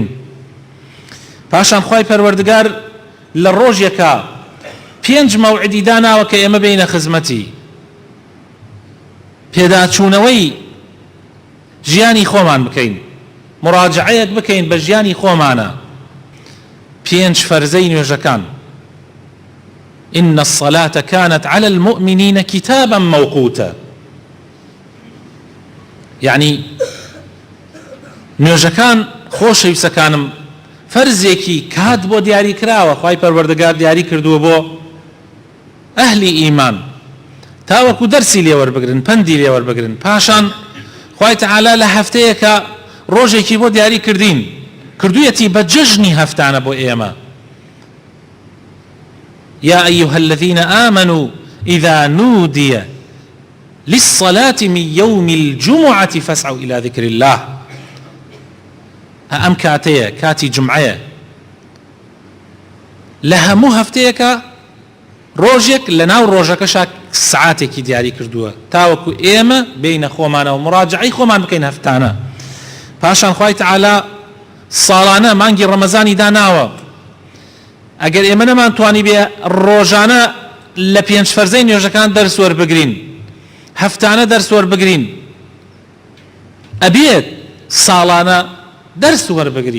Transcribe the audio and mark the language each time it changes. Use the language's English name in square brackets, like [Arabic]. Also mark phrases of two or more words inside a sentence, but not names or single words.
[Central Kurdish] پاشان خوای پەروەردگار لە ڕۆژێکە 5 مەوعیدی داناوە کە ئێمە بینە خزمەتی پێداچوونەوەی ژیانی خۆمان بکەین، مراجعەیەک بکەین بە ژیانی خۆمانە. 5 فەرزەی نوێژەکان. [Arabic] إن الصلاة كانت على المؤمنين كتابا موقوتا. [Central Kurdish] يعني نوێژەکان خۆشەویستەکانم فەرزێکی کات بۆ دیاری کراوە، خوای پەروەردگار دیاری کردووە بۆ ئەهلی ئیمان، تاوەکو دەرسی لێ وەربگرن، پەندی لێ وەربگرن. پاشان خوای تەعالا لە هەفتەیەکە ڕۆژێکی بۆ دیاری کردوویەتی بە جەژنی هەفتانە بۆ ئێمە. [Arabic] يا أيها الذين آمنوا إذا نودي للصلاة من يوم الجمعة فاسعوا إلى ذكر الله. [Central Kurdish] ئەم کاتەیە کاتی جمعەیە، لە هەموو هەفتەیەکە ڕۆژێک لە ناو ڕۆژەکەشا سعاتێکی دیاری کردووە، تاوەکو ئێمە بینە خۆمانەوە مراجعەی خۆمان بکەین هەفتانە. پاشان خوای تەعالا ساڵانە مانگی ڕەمەزانی داناوە، ئەگەر ئێمە نەمانتوانی بێ ڕۆژانە لە 5 فەرزەی نوێژەکان دەرس وەربگرین، هەفتانە دەرس وەربگرین، ئەبێت ساڵانە دەرس وەربگرین.